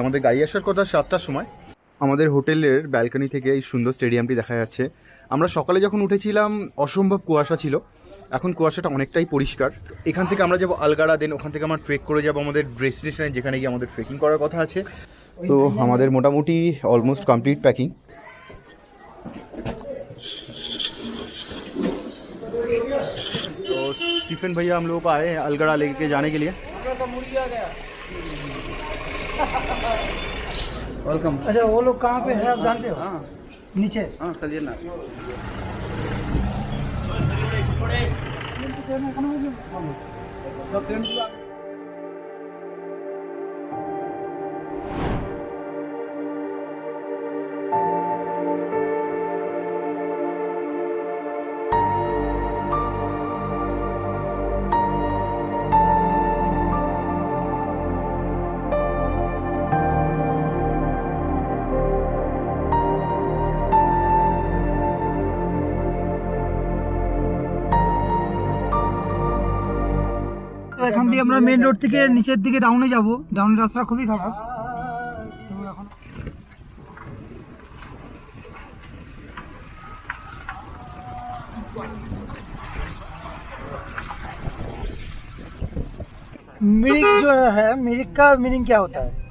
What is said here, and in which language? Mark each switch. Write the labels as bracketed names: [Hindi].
[Bangla] আমাদের গাড়ি আসার কথা 7টার সময়। আমাদের হোটেলের ব্যালকনি থেকে এই সুন্দর স্টেডিয়ামটি দেখা যাচ্ছে। আমরা সকালে যখন উঠেছিলাম অসম্ভব কুয়াশা ছিল, এখন কুয়াশাটা অনেকটাই পরিষ্কার। এখান থেকে আমরা যাবো আলগাড়া, দেন ওখান থেকে আমরা ট্রেক করে যাবো আমাদের ডেস্টিনেশনে, যেখানে গিয়ে আমাদের ট্রেকিং করার কথা আছে। [Hindi] तो हमारे मोटामोटी ऑलमोस्ट कंप्लीट पैकिंग। तो स्टीफन भैया हम लोगों को आए हैं अलगड़ा लेके जाने के लिए। वेलकम। अच्छा वो लोग कहाँ पे है आप जानते हो? हाँ नीचे। हाँ चलिए ना। [Bangla] তো এখান দিয়ে আমরা মেইন রোড থেকে নিচের দিকে ডাউনে যাব। ডাউনের রাস্তা খুবই খারাপ। তো এখন [Hindi] मिरिक जो है, मिरिक का मीनिंग क्या होता है?